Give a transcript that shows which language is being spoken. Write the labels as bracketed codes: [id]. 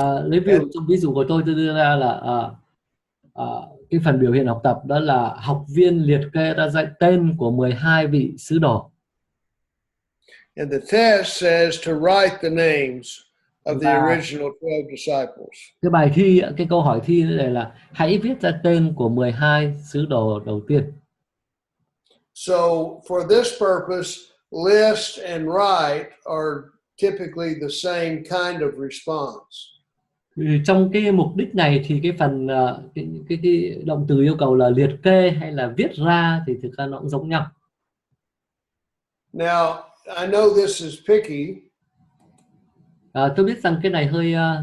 [vi] Lấy ví dụ trong ví dụ của tôi đưa ra là cái phần biểu hiện học tập đó là học viên liệt kê ra dạy tên của 12 vị sứ đồ. [en] And the test says to write the names of the original 12 disciples. [vi] Cái bài thi, cái câu hỏi thi này là hãy viết ra tên của 12 sứ đồ đầu tiên. [en] So for this purpose, list and write are typically the same kind of response. [vi] Trong cái mục đích này thì cái phần cái động từ yêu cầu là liệt kê hay là viết ra thì thực ra nó cũng giống nhau. [en] Now, I know this is picky, [vi] Tôi biết rằng cái này hơi